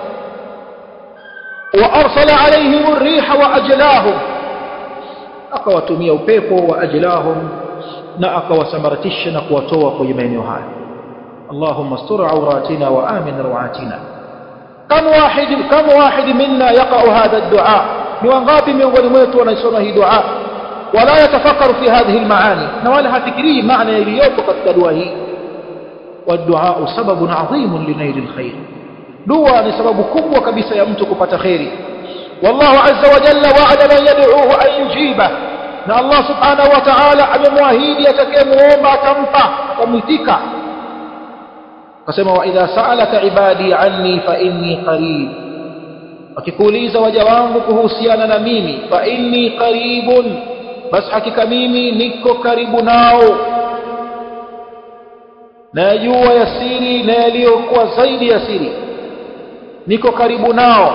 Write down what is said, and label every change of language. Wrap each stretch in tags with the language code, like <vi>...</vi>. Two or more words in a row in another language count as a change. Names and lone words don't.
<ar>وأرسل عليهم الريح وأجلاهم,</ar> <sw>akawatumia upepo</sw> <ar>وأجلاهم,</ar> <sw>na akawasambaratisha na kuwatoa kwenye maeneo haya.</sw> <ar>اللهم استر عوراتنا وآمن روعاتنا. كم واحد منا يقرأ هذا الدعاء,</ar> <sw>ni wangapi miongoni mwetu wanaisoma hii dua</sw> <ar>ولا يتفكر في هذه المعاني,</ar> <sw>na wala hafikiri maana iliyopo katika dua hii.</sw> <ar>والدعاء سبب عظيم لنيل الخير,</ar> <sw>dua ni sababu kubwa kabisa ya mtu kupata khairi.</sw> <ar>والله عز وجل وعد من يدعوه أن يجيب,</ar> <sw>na Allah subhanahu wa ta'ala amemwahidi atakayemuomba atampa, atamwitika. Akasema</sw> <ar>وإذا سألك عبادي عني فإني قريب,</ar> <sw>akikuuliza waja wangu kuhusiana na mimi,</sw> <ar>فإني قريب,</ar> <sw>bas hakika mimi niko karibu nao, najua yasiri na yaliyokuwa zaidi ya siri, niko karibu nao.</sw>